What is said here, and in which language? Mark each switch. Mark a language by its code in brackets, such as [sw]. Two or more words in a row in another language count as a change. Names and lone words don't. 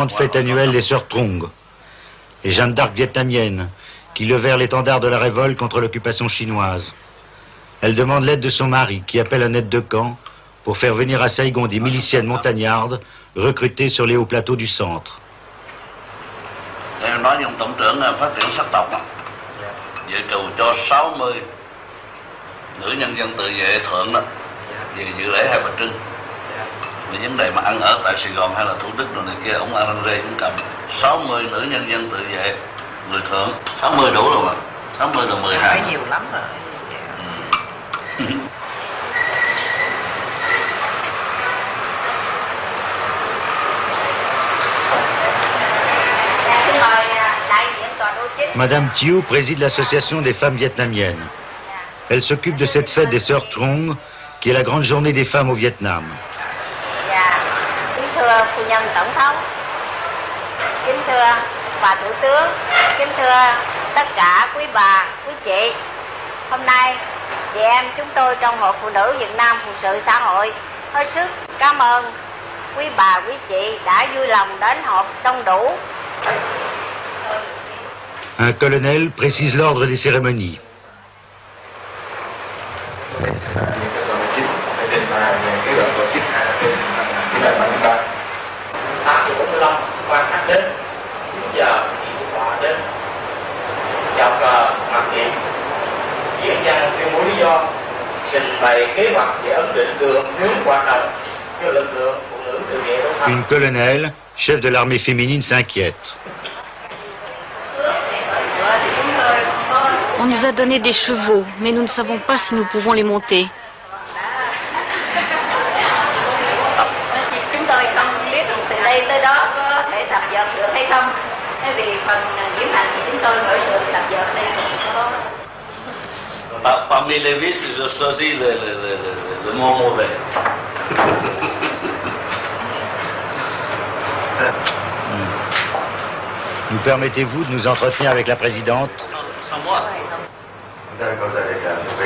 [fr] grande fête annuelle des Sœurs Trung, les Jeanne d'Arc vietnamiennes, qui levèrent l'étendard de la révolte contre l'occupation chinoise. Elle demande l'aide de son mari, qui appelle un aide de camp, pour faire venir à Saigon des miliciennes montagnardes recrutées sur les hauts plateaux du centre. [vi] Em nói với ông tổng trưởng phát triển sắc tộc dự trù cho 60 nữ nhân dân tự vệ thượng đó về dự lễ Hai Bà Trưng. Về vấn đề mà ăn ở tại Sài Gòn hay là Thủ Đức rồi này kia, ông Alan Rê cũng cầm 60 nữ nhân dân tự vệ người thượng. 60 đủ rồi mà, 60 là 12. Nhiều lắm rồi. [fr] Madame Thieu préside l'association des femmes vietnamiennes. Elle s'occupe de cette fête des Sœurs Trung, qui est la grande journée des femmes au Vietnam. [vi] Kính thưa phu nhân tổng thống, kính thưa bà thủ tướng, kính thưa tất cả quý bà, quý chị. Hôm nay chị em chúng tôi trong Hội Phụ nữ Việt Nam Phụ sự xã hội hết sức cảm ơn quý bà, quý chị đã vui lòng đến họp đông đủ. [fr] Un colonel précise l'ordre des cérémonies. [vi] Quan khách đến 9 giờ họ đến chào cờ mặc niệm diễn văn tuyên bố lý do xin [fr] Une colonelle, chef de l'armée féminine, s'inquiète. On nous a donné des chevaux, mais nous ne savons pas si nous pouvons les monter. [vi] Chúng tôi không biết từ đây tới đó có thể tập dượt được hay không. Thế vì phần diễm hành thì chúng tôi khởi sự tập dượt đây cũng có. [fr] Parmi les vices, je choisis le mot mauvais. Nous permettez-vous de nous entretenir avec la présidente? Sans moi. D'accord, d'accord.